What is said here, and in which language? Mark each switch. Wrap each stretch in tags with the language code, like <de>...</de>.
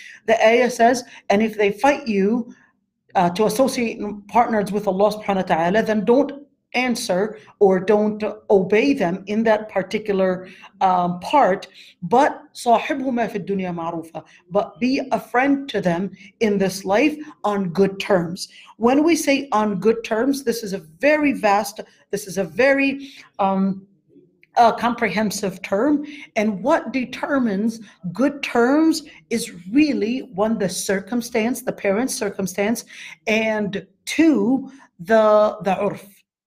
<en>The ayah says, and if they fight you to associate partners with Allah subhanahu wa ta'ala, then don't answer or don't obey them in that particular part.</en> <ar>But صاحبهما في الدنيا معروفة.</ar> <en>But be a friend to them in this life on good terms. When we say on good terms, this is a very vast, this is a very a comprehensive term. And what determines good terms is really one, the circumstance, the parent's circumstance, and two, the urf.</en>